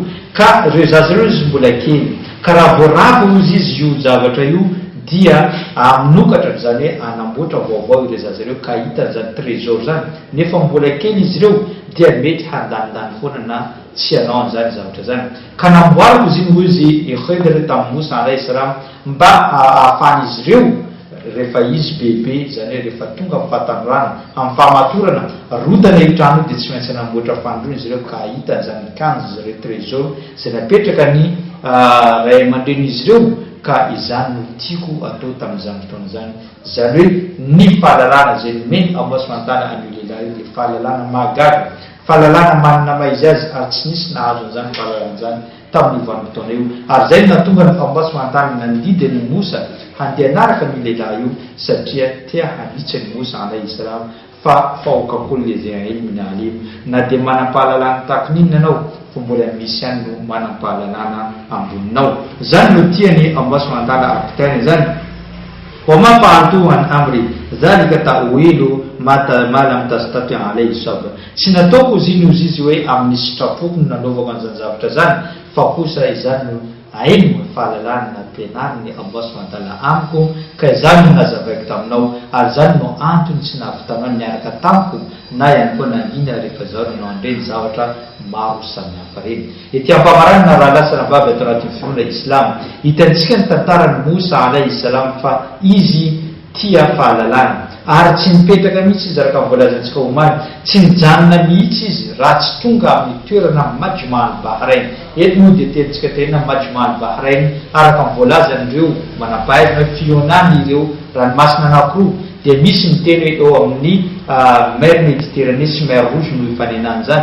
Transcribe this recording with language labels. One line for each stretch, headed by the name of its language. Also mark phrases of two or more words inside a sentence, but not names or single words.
Malagasy: Ka reo zaza reo izy mbola kely ka raha voaravo izy io zavatra io dia aminokatra zany hoe anamboatra vaovao ireo zaza reo ka hita zany trésor zany nefa mbola kely izy reo dia mety handanindany foana na tsy hanao an'izany zavatra zany. Ka namboariko izy iny izy Khidr tamin'ny Musa
Arabic: عليه السلام
Malagasy: mba ahafahan'izy ireo rehefa izy bebe zany hoe rehefa tonga amin'ny fahatanyrana amin'ny fahamatorana rodana io trano dia tsy maintsy namboatra fandroana izy ireo ka hita zany kanjo zareo trésor zay napetraka ny ray aman-dren'izy ireo. Ka izany no tiako atao tamin'izany fotoana zany zany hoe ny fahalalana zay nomeny
Arabic: الله سبحانه وتعالى
Malagasy: an'io lehilahy dia fahalalana mahagaga, fahalalana manana maizy azy ary tsy nisy nahazo an'izany fahalalana zany tamin'ny vanim-potoana io. Ary zay natonga ny
Arabic: الله سبحانه وتعالى
Malagasy: nandidy ny Musa handeha hanaraka ny lehilahy io satria tia hanitsy ny Musa
Arabic: عليه السلام
Malagasy: fa
Arabic: فوق كل ذي علم عليم.
Malagasy: Na dia manam-pahalalana tahaka n'inona anao fa mbola misy ihany no manam-pahalalana amboninao. Zany no tiany
Arabic: الله سبحانه وتعالى
Malagasy: ampitainy zany.
Arabic: وما فعلته عن أمري ذلك تأويل ما لم تسطع عليه صبرا.
Malagasy: Tsy nataoko izy hoe amin'ny sitrapoko no nanaovako an'izany zavatra zany fa kosa izany no aino fahalalana nampianariny
Arabic: الله سبحانه وتعالى
Malagasy: amiko ka izany no nazavaiko taminao ary zany no antony tsy nahavitanao niaraka tamiko na ihany koa nanina rehefa zaho no andreny zavatra maro samihafa reny. Ety ampamarana raha lasana baby atao anatin'ny finoana Islam hitantsika ny tantaran'ny Musa
Arabic: عليه السلام
Malagasy: fa izy tia fahalalana ary tsy nipetraka mihitsy izy araka voalazantsika omany tsy nijanona mihitsy izy raha tsy tonga amin'ny toerana Majma al-Bahrain. Eto moa dia tentsika tena Majma al-Bahrain araka voalazan'ireo manampahaizana fionany ireo ranomasina anankiroa dia misy miteny hoe eo amin'ny mer Méditerranée sy mer Rouge no ifanenana zany.